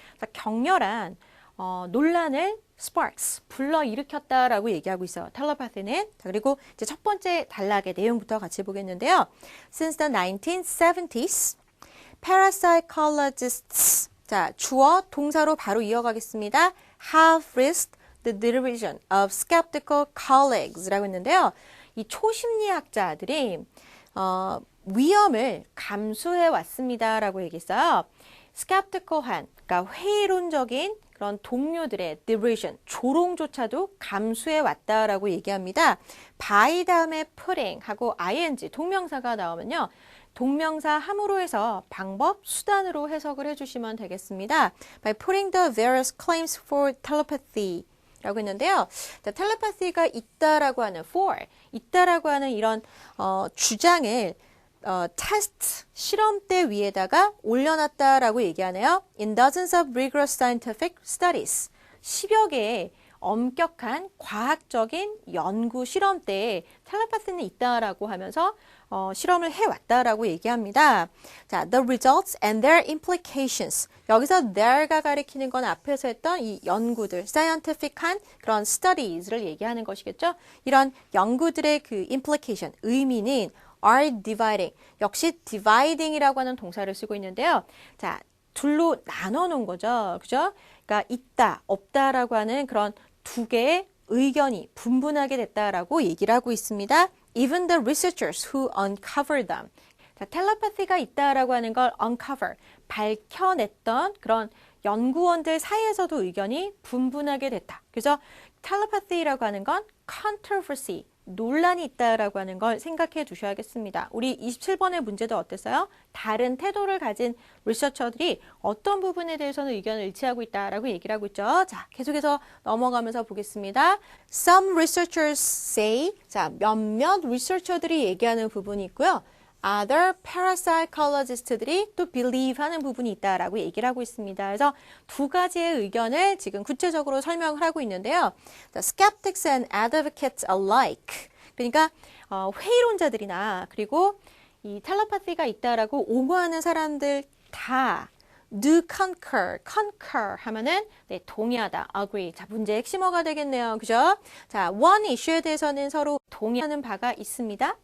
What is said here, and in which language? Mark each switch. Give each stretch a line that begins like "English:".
Korean: 자, 격렬한 논란을 sparks, 불러일으켰다라고 얘기하고 있어요. 텔레파티는. 자, 그리고 이제 첫 번째 단락의 내용부터 같이 보겠는데요.
English: Since the 1970s, parapsychologists,
Korean: 자, 주어, 동사로 바로 이어가겠습니다.
English: have risked the derision of skeptical colleagues라고 했는데요.
Korean: 이 초심리학자들이 위험을 감수해 왔습니다라고 얘기했어요. skeptical한, 그러니까 회의론적인 그런 동료들의 derision, 조롱조차도 감수해 왔다라고 얘기합니다. by 다음에 putting 하고 ing, 동명사가 나오면요. 동명사 함으로 해서 방법, 수단으로 해석을 해주시면 되겠습니다.
English: By putting the various claims for telepathy 라고 했는데요.
Korean: 자, 텔레파시가 있다라고 하는 for, 있다라고 하는 이런 주장을 테스트, 실험대 위에다가 올려놨다라고 얘기하네요.
English: In dozens of rigorous scientific studies.
Korean: 10여 개의 엄격한 과학적인 연구 실험대에 텔레파시는 있다라고 하면서 실험을 해왔다라고 얘기합니다.
English: 자, the results and their implications.
Korean: 여기서 there가 가리키는 건 앞에서 했던 이 연구들, scientific한 그런 studies를 얘기하는 것이겠죠. 이런 연구들의 그 implication, 의미는
English: are dividing.
Korean: 역시 dividing이라고 하는 동사를 쓰고 있는데요. 자, 둘로 나눠 놓은 거죠. 그죠? 그러니까 있다, 없다라고 하는 그런 두 개의 의견이 분분하게 됐다라고 얘기를 하고 있습니다.
English: Even the researchers who uncovered them.
Korean: 자, 텔레파시가 있다라고 하는 걸 uncover, 밝혀냈던 그런 연구원들 사이에서도 의견이 분분하게 됐다. 그래서 텔레파시라고 하는 건 controversy, 논란이 있다라고 하는 걸 생각해 두셔야겠습니다. 우리 27번의 문제도 어땠어요? 다른 태도를 가진 리서처들이 어떤 부분에 대해서는 의견을 일치하고 있다라고 얘기를 하고 있죠. 자, 계속해서 넘어가면서 보겠습니다.
English: Some researchers say,
Korean: 자, 몇몇 리서처들이 얘기하는 부분이 있고요. Other parapsychologist들이 또 believe 하는 부분이 있다라고 얘기를 하고 있습니다. 그래서 두 가지의 의견을 지금 구체적으로 설명을 하고 있는데요.
English: The skeptics and advocates alike.
Korean: 그러니까 회의론자들이나 그리고 이 텔레파시가 있다라고 옹호하는 사람들 다
English: do concur
Korean: 하면은 네, 동의하다, agree. 자, 문제의 핵심어가 되겠네요. 그죠? 자, one issue에 대해서는 서로 동의하는 바가 있습니다.